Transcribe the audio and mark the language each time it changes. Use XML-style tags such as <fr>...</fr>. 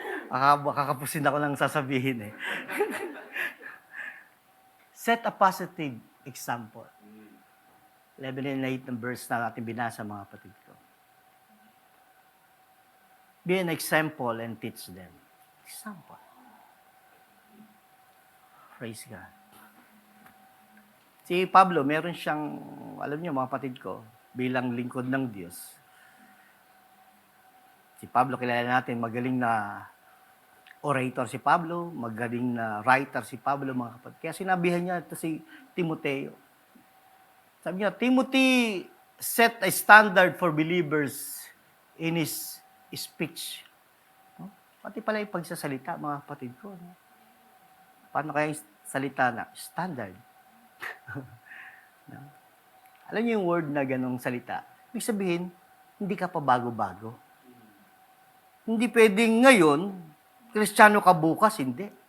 <tl>Makakapusin ako ng sasabihin eh.</tl> <en>Set a positive example. 11 and 8</en> <tl>ng verse na natin binasa, mga kapatid ko.</tl> <en>Be an example and teach them. Example. Praise God.</en> <tl>Si Pablo, meron siyang, alam niyo mga kapatid ko, bilang lingkod ng Diyos. Si Pablo, kilala natin, magaling na orator si Pablo, magaling na writer si Pablo, mga kapatid. Kaya sinabihan niya ito si Timoteo. Sabi niya,</tl> <en>Timothy set a standard for believers in his speech. No?</en> <tl>Pati pala yung pagsasalita, mga kapatid ko. No? Paano kaya yung salita na? Standard. No? Alam niyo yung word na ganong salita? Ibig sabihin, hindi ka pa bago-bago. Hindi pwedeng ngayon, Kristiyano ka bukas, hindi.</tl>